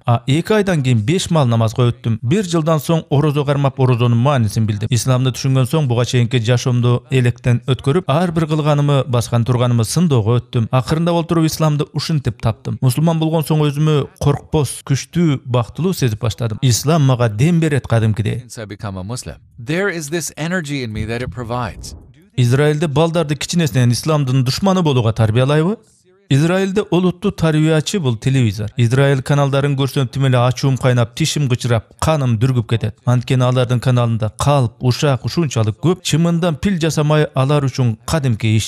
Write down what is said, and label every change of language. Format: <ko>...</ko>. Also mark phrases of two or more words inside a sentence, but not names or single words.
<ky>2 айдан кийин 5 мал намазга өттүм. 1 жылдан соң орозо кармап орозонун маанисин билдим. Исламды түшүнгөн соң буга чейинки жашоомду электен өткөрүп, ар бир кылганымы, баскан турганымы сындоого өттүм. Акырында олтуруп исламды ушинтип таптым. Мусулман болгон соң өзүмө коркпос, күчтүү, бактылуу сезип баштадым. Ислам мага дем берет кадимкидей.</ky> <en>Since I become a Muslim, there is this energy in me that it provides.</en> <ky>Израилде балдарды кичинесинен исламдын душманы болууга тарбиялайбы? Израилде олуттуу тарбиячы бул телевизор. Израиль каналдарын көрсөтүм эле ачуум кайнап, тишим кычырап, каным дүргүп кетет. Анткени алардын каналында калп, ушак ушунчалык көп, чымындан пил жасамай алар үчүн кадимки иш.</ky>